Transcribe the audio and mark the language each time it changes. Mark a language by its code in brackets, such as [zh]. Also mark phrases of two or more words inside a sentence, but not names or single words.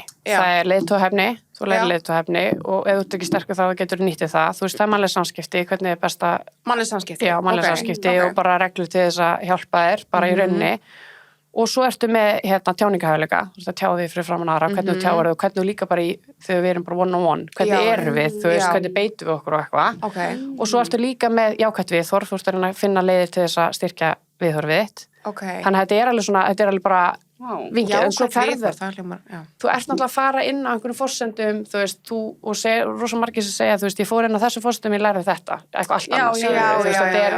[is] Það er leiðtogahæfni, þú lærir leiðtogahæfni og ef þú ert ekki sterkur þá getur þú nýttið það. Þú veist, það er mannleg samskipti, hvernig er besta... Mannleg samskipti? Já, mannleg samskipti og bara reglur til þess að hjálpa þér, bara í rauninni. Og svo ertu með tjáningahæfileika, þú veist að tjá því fyrir framan aðra, hvernig þú tjáir þau og hvernig þú líka bara þegar við erum bara [en] one-on-one, [is] hvernig erum við, þú veist, hvernig beitum við okkur og eitthvað. Og svo ertu líka með jákvætt viðhorf, þú veist að finna leiðir til þess að styrkja viðhorfið þitt. Þannig að þetta er alveg svona, þetta er alveg bara vingið, en svo ferður. Þú ert náttúrulega að fara inn á einhvern forsendum, þú veist, og rosa margir sem segja, þú veist, ég fór inn á þessu forsendum, ég lærði þetta, eitthvað allt annars.